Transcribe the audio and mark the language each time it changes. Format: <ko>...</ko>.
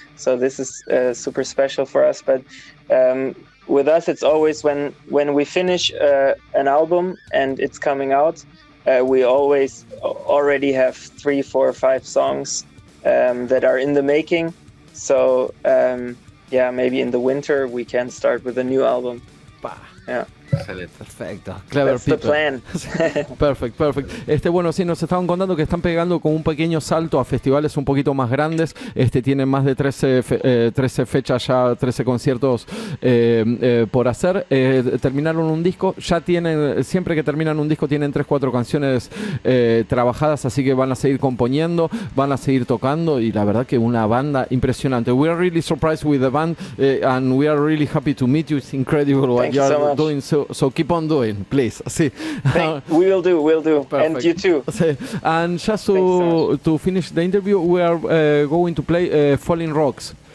<en>So this is super special for us. But with us, it's always when we finish an album and it's coming out, we always already have 3, 4, 5 songs that are in the making. So maybe in the winter we can start with a new album. Yeah.</en> <es>Excelente. Perfecto. Clever</es> <en>That's the plan. Perfect.</en> <es>Bueno, sí, nos estaban contando que están pegando con un pequeño salto a festivales un poquito más grandes. Tienen más de 13 fechas ya, 13 conciertos por hacer. Terminaron un disco, ya tienen, siempre que terminan un disco tienen 3-4 canciones trabajadas, así que van a seguir componiendo, van a seguir tocando, y la verdad que una banda impresionante.</es> <en>We are really surprised with the band and we are really happy to meet you. It's incredible what you are doing. So keep on doing, please. Sí. We'll do. Perfect. And you too. And just to finish the interview, we are going to play Falling Rocks.</en>